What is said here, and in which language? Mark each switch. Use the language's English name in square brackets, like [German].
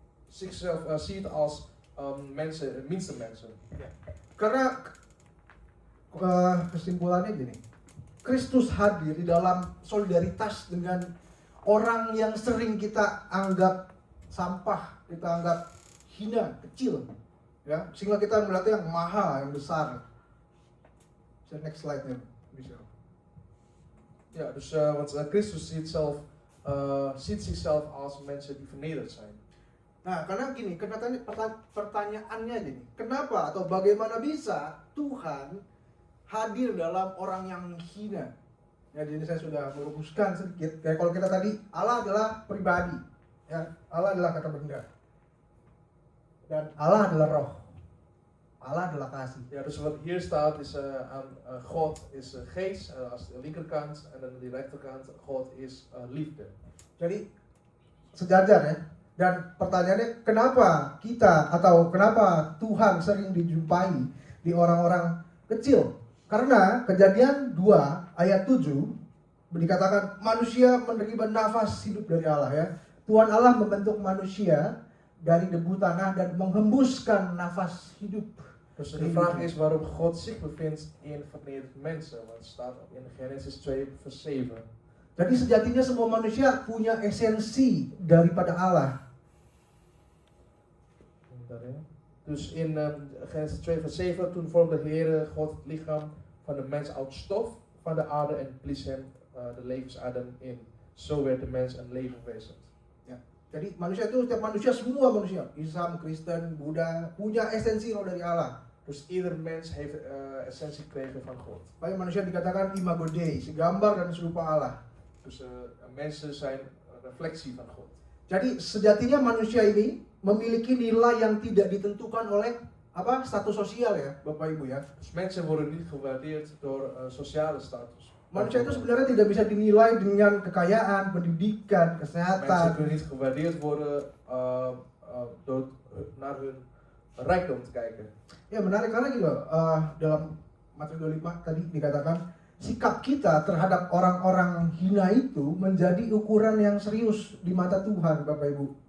[Dutch] zichzelf ziet als mensen, minste mensen. [Indonesian] Karena kesimpulannya gini, Kristus hadir di dalam solidaritas dengan orang yang sering kita anggap sampah, kita anggap hina, kecil, ya, sehingga kita melihatnya yang mahal, yang besar. [English] Next slide- [Indonesian] nya, Michelle. [Dutch] Ja, dus want Christus ziet zichzelf als mensen die vernederd zijn. [Indonesian] Nah, karena gini, pertanyaannya gini, kenapa atau bagaimana bisa Tuhan hadir dalam orang yang hina? Ya, jadi saya sudah merumuskan sedikit. Kayak kalau kita tadi, Allah adalah pribadi, ya, Allah adalah kata benda, dan Allah adalah roh, Allah adalah kasih. [Dutch] Ja, dus wat hier staat is God is geest als de linkerkant en aan de rechterkant God is liefde. [Indonesian] Jadi sejajar ya. Dan pertanyaannya, kenapa kita atau kenapa Tuhan sering dijumpai di orang-orang kecil? Karena Kejadian 2 ayat 7 dikatakan manusia menerima nafas hidup dari Allah, ya. Tuhan Allah membentuk manusia dari debu tanah dan menghembuskan nafas hidup. [Dutch] Dus de vraag is waarom God zich bevindt in vernederde mensen. Want het staat in Genesis 2 vers 7. [Indonesian] Jadi sejatinya semua manusia punya esensi daripada Allah. [Dutch] Dus in Genesis 2 vers 7, toen vormde de Heere God het lichaam van de mens uit stof van de aarde en blies hem de levensadem in. Zo werd de mens een levenwezen. [Indonesian] Ya. Jadi manusia itu, setiap manusia, semua manusia, Islam, Kristen, Buddha, punya esensi roh dari Allah. [Dutch] Dus ieder mens heeft essentie gekregen van God. [Indonesian] Banyak manusia dikatakan imago Dei, segambar dan serupa Allah. [Dutch] Dus mensen zijn een reflectie van God. [Indonesian] Jadi sejatinya manusia ini memiliki nilai yang tidak ditentukan oleh status sosial, ya, Bapak Ibu, ya. [Dutch] Dus mensen worden niet gewaardeerd door sociale status. [Indonesian] Manusia itu sebenarnya tidak bisa dinilai dengan kekayaan, pendidikan, kesehatan. [Dutch] kunnen niet gewaardeerd worden door naar hun rijkdom te kijken. [Indonesian] Ya, menarik karena gitu loh, dalam Matius 25 tadi dikatakan sikap kita terhadap orang-orang hina itu menjadi ukuran yang serius di mata Tuhan, Bapak Ibu.